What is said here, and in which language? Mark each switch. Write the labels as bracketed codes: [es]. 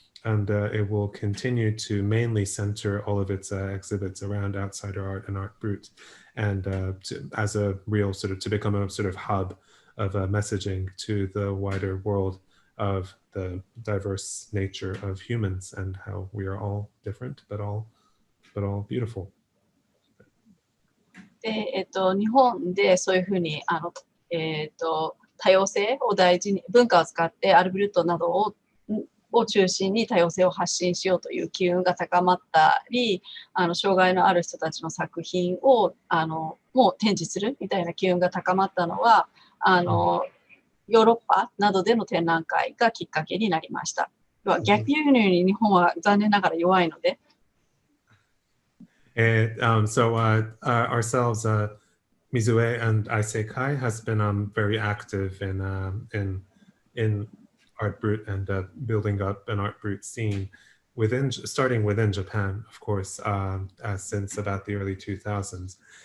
[en] And it will continue to mainly center all of its exhibits around outsider art and art brut, and as a real to become a sort of hub of messaging to the wider world of the diverse nature of humans and how we are all different, but all beautiful. [ja] で、日本でそういうふうに多様性を大事に文化を使ってアルブルットなどを中心に多様性を発信しようという機運が高まったり、障害のある人たちの作品をもう展示するみたいな機運が高まったのはヨーロッパなどでの展覧会がきっかけになりました。逆輸入に日本は残念ながら弱いので。 [en] So ourselves, Mizue and Isekai has been very active in art brut and building up an art brut scene starting within Japan, of course, since about the early 2000s.